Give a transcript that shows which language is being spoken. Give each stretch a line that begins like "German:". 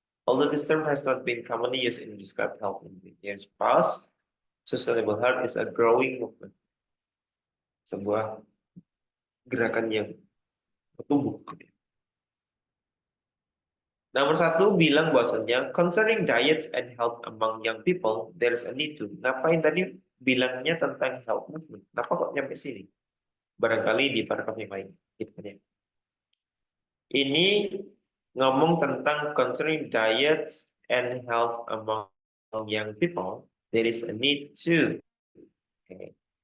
English: Although this term has not been commonly used in describe health in the years past, sustainable health is a growing movement.
Indonesian: Sebuah gerakan yang bertumbuh. Nomor 1 bilang bahwasannya
English: concerning diets and health among young people, there is a need to.
Indonesian: Ngapain tadi bilangnya tentang health movement? Kenapa kok nyampe sini? Barangkali di paragraf yang lain. Ini ngomong tentang
English: concerning diets and health among young people, there is a need to. Okay.